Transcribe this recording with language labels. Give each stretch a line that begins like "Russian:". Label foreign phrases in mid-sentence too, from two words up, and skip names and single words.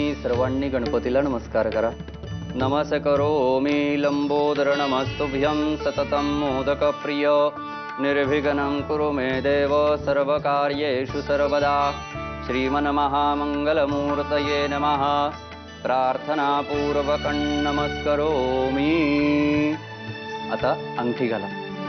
Marathi: सर्वांनी गणपतीला नमस्कार करा.
Sanskrit: नमस्करोमि लंबोदर नमस्तुभ्यं सततं मोदकप्रिय निर्विघ्नं कुरु मे देव सर्वकार्येषु सर्वदा. श्रीमन्महामंगलमूर्तये नमः. प्रार्थनापूर्वकं नमस्करोमि.
Marathi: आता अंगठी घाला.